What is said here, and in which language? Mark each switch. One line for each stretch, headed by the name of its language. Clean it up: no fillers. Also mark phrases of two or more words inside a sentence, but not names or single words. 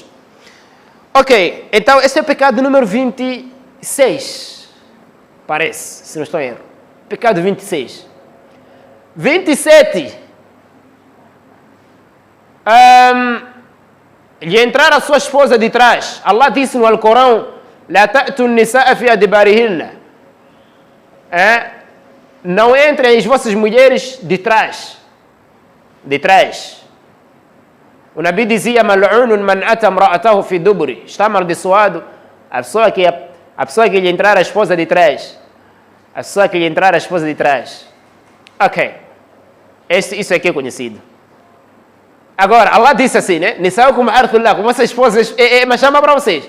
Portuguese: Ok, então esse é o pecado número 26. Parece, se não estou em erro. Pecado 26. 27. Lhe entrar a sua esposa de trás. Allah disse no Alcorão,
Arabic: لا تأتوا النساء في أدبارهن.
Portuguese: Não entrem as vossas mulheres de trás. De trás. O Nabi dizia,
Arabic: ملعون من أتى امرأته في دبر.
Portuguese: Está amaldiçoado a pessoa que lhe entrar a esposa de trás. A pessoa que lhe entrar a esposa de trás. Ok. Isso aqui é conhecido. Agora, Allah disse assim, né?
Arabic: نساؤكم حرث الله,
Portuguese: como vossas esposas, é machamba para vocês.